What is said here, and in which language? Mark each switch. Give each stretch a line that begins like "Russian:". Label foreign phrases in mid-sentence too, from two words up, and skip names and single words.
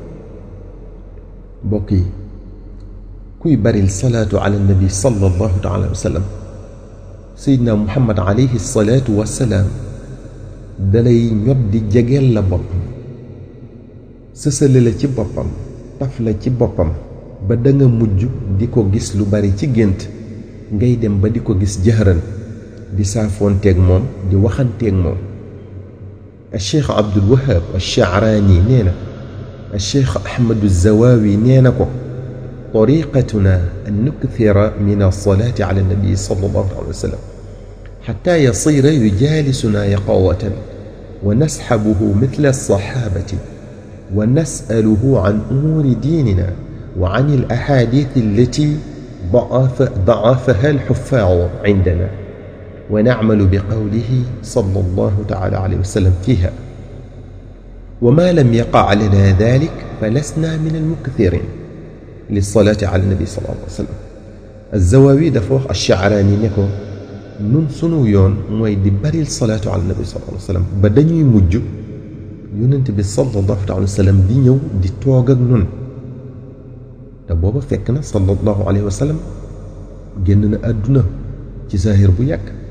Wolof: mbokk yi, kuy baril
Arabic: الصلاة على النبي صلى الله عليه وسلم,
Wolof: Seydina Muhammad
Arabic: عليه الصلاة والسلام
Wolof: dalay ñot di jegeel la boppam, sësale la ci boppam, taf la ci boppam ba da nga mujj di ko gis lu bari ci gént, ngay dem ba di ko gis jëhëran, di saafoonteeg moom, di waxanteeg moom. Cheikh Abdul Wahab Ash-Sha'rani nee na, Cheikh Ahmadu Zawawi nee na ko,
Arabic: طريقتنا أن نكثر من الصلاة على النبي صلى الله عليه وسلم حتى يصير يجالسنا يقظة ونسحبه مثل الصحابة ونسأله عن أمور ديننا وعن الأحاديث التي ضعفها الحفاظ عندنا ونعمل بقوله صلى الله تعالى عليه وسلم فيها وما لم يقع لنا ذلك فلسنا من المكثرين للصلاة على النبي صلى الله عليه وسلم.
Wolof: الزواوي dafa wax Ash-Sha'rani ne ko, nun sunu yoon mooy di baril
Arabic: الصلاة على النبي صلى الله عليه وسلم
Wolof: ba dañuy mujj yonent bi
Arabic: صلى الله عليه وسلم
Wolof: di ñëw di toog ak nun. te booba fekk na
Arabic: صلى الله عليه وسلم
Wolof: génn na àdduna ci zahir bu yàgg.